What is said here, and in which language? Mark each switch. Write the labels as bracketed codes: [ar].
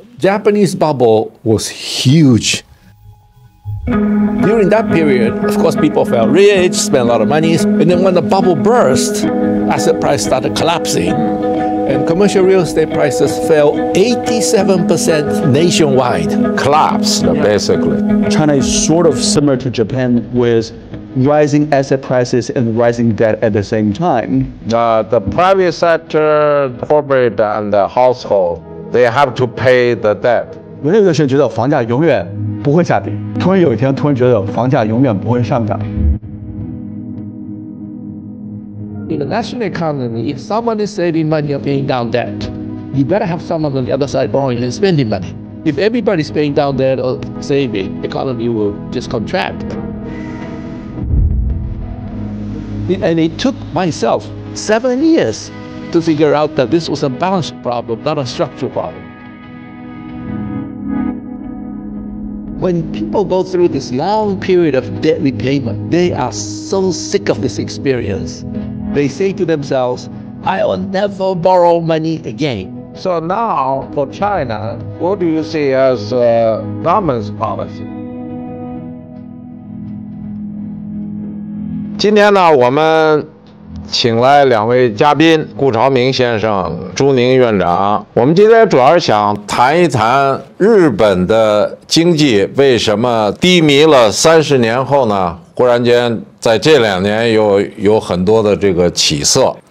[en] Japanese bubble was huge. During that period, of course, people felt rich, spent a lot of money, and then when the bubble burst, asset price started collapsing, and commercial real estate prices fell 87% nationwide. Collapsed, basically. China is sort of similar to Japan with rising asset prices and rising debt at the same time. The private sector, corporate, and the household, they have to pay the debt. [zh] 我有的时候觉得房价永远不会下跌，突然有一天突然觉得房价永远不会上涨。 [en] In the national economy, if someone is saving money or paying down debt, you better have someone on the other side borrowing and spending money. If everybody's paying down debt or saving, the economy will just contract. And it took myself 7 years to figure out that this was a balance problem, not a structural problem. When people go through this long period of debt repayment, they are so sick of this experience. They say to themselves, I will never borrow money again. So now, for China, what do you see as government's policy? [zh] 今天呢，我们请来2位嘉宾，顾朝明先生、朱宁院长。我们今天主要是想谈一谈日本的经济为什么低迷了30年后呢，忽然间在这2年有很多的这个起色。